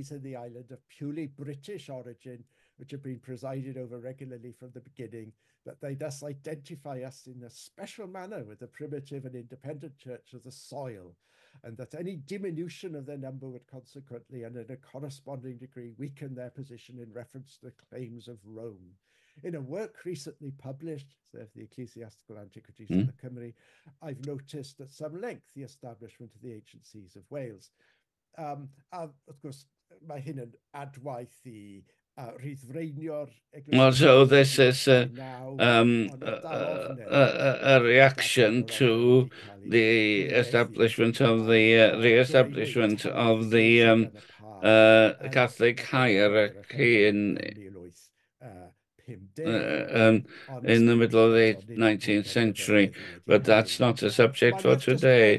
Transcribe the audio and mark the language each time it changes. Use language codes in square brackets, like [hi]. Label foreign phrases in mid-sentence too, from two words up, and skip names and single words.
[en] In the island of purely British origin, which have been presided over regularly from the beginning, that they thus identify us in a special manner with the primitive and independent church of the soil, and that any diminution of their number would consequently and in a corresponding degree weaken their position in reference to the claims of Rome. In a work recently published, the Ecclesiastical Antiquities of the Cymry, I've noticed at some length the establishment of the ancient sees of Wales. Of course, [cy] mae hyn yn adwaith I [en] Well, so this is a reaction to the establishment of the re-establishment of the Catholic hierarchy in the middle of the 19th century, but that's not a subject for today.